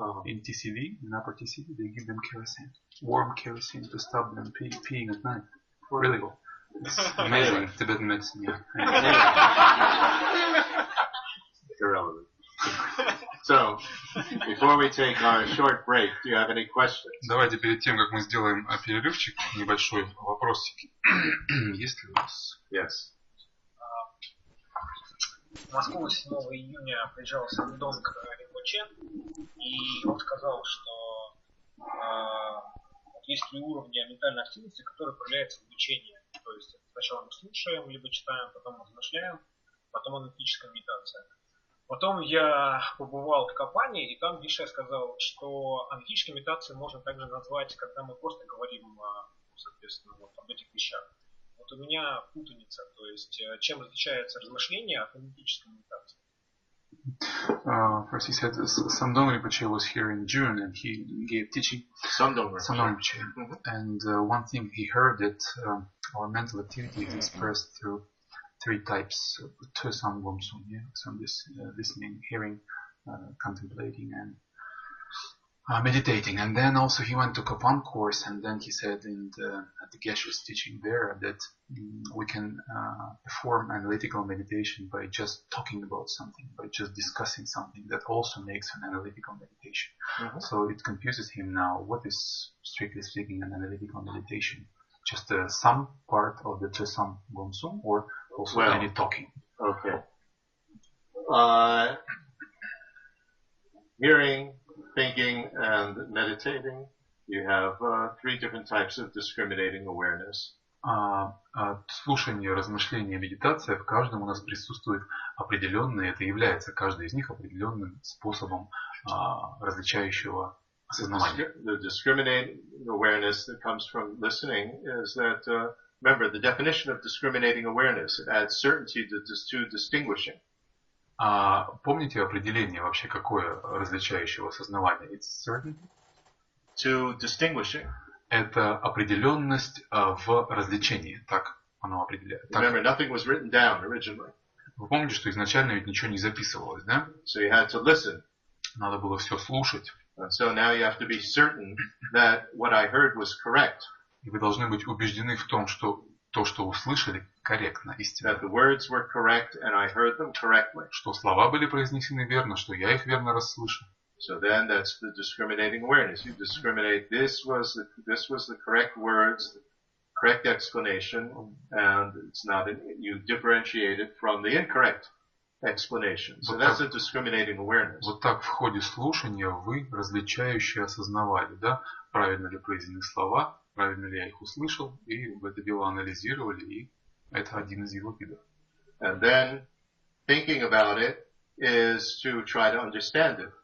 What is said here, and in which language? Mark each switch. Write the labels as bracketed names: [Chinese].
[English] In TCV, in upper TCV, they give them kerosene, warm kerosene, to stop them peeing at night. Really, it's amazing. Tibetan medicine, yeah. Irrelevant. So, before we take our short break, do you have any questions? [Russian] Давайте перед тем, как мы сделаем перерывчик, небольшой вопросик. Есть ли у вас? [English] Yes. [Russian] В Москву 7 июня приезжал Ганден Ринпоче, и он сказал, что есть три уровня ментальной активности, которые проявляются в учении. То есть сначала мы слушаем, либо читаем, потом размышляем, потом аналитическая медитация. Потом я побывал в Капане, и там Виша сказал, что аналитической медитацией можно также назвать, когда мы просто говорим, соответственно, об этих вещах. Вот у меня путаница, то есть чем различается размышление от аналитической медитации. [English] First he said Samdong Rinpoche was here in June and he gave teaching. Samdong Rinpoche. And one thing he heard that our mental activity is expressed through three types: Tösam Gomsum, yeah, so this listening, hearing, contemplating, and meditating. And then also he went to Kapan course, and then he said at the Geshe's teaching there that we can perform analytical meditation by just talking about something, by just discussing something. That also makes an analytical meditation. So it confuses him now. What is, strictly speaking, an analytical meditation? Just some part of the Tösam Gomsum, or also any talking? Okay. Hearing, thinking, and meditating, you have three different types of discriminating awareness. [Russian] Слушание, размышление, медитация, в каждом у нас присутствует определенное, это является каждый из них определенным способом различающего осознавания. [English] The discriminating awareness that comes from listening is that, remember, the definition of discriminating awareness, it adds certainty to distinguishing. [Russian] Помните определение вообще какое различающего осознавания? [English] It's certainty? To distinguishing. [Russian] Это определенность в различении. Так оно определяет. [English] Remember, nothing was written down originally. [Russian] Вы помните, что изначально ведь ничего не записывалось, да? [English] So you had to listen. [Russian] Надо было все слушать. [English] And so now you have to be certain that what I heard was correct. [Russian] И вы должны быть убеждены в том, что то, что услышали, корректно, истинно. [English] That the words were correct and I heard them correctly. [Russian] Что слова были произнесены верно, что я их верно расслышал. [English] So then that's the discriminating awareness. You discriminate, this was the correct words, the correct explanation, and it's not, you differentiate it from the incorrect explanation. So that's a discriminating awareness. [Russian] Вот так в ходе слушания вы различающие осознавали, да? правильно ли произнесены слова, правильно ли я их услышал, и это дело анализировали, и это один из его видов. [English] And then thinking about it is to try to understand it.